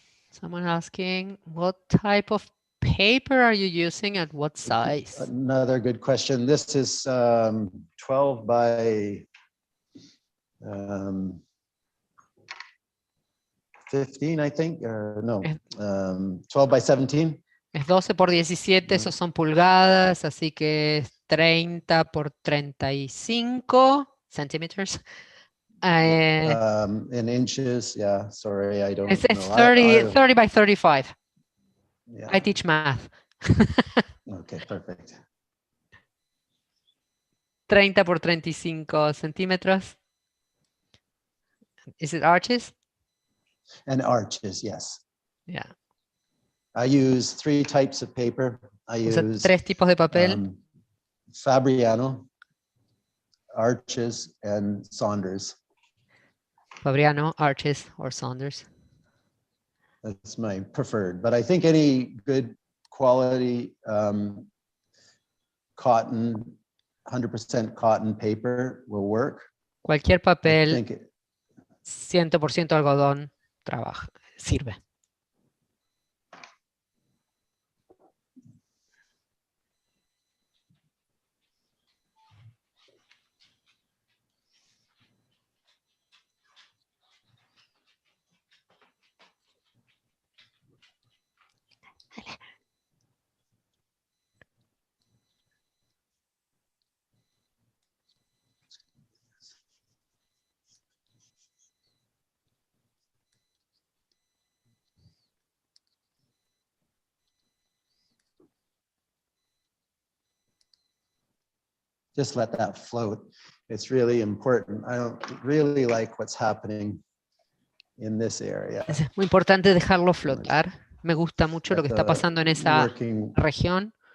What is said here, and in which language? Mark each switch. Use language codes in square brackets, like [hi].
[en] Someone asking, what type of paper are you using and what size? Another good question. This is 12 by 15, I think, or no, 12 by 17. [es] Es 12 por 17, esos son pulgadas, así que es 30 por 35 centímetros. [en] In inches, yeah, sorry, I don't It's know. 30 by 35. Yeah. I teach math. Okay, perfect. [es] 30 por 35 centímetros. [en] Is it arches? And arches, yes. Yeah. I use 3 types of paper. I use [es] 3 tipos de papel. [en] Fabriano, Arches, and Saunders. Fabriano, Arches, or Saunders. That's my preferred, but I think any good quality cotton, 100% cotton paper will work. [es] Cualquier papel 100% algodón sirve. [en] just let that float. It's really important. I don't really like what's happening in this area. [es] Es muy importante dejarlo flotar. Me gusta mucho lo que está pasando en esa región.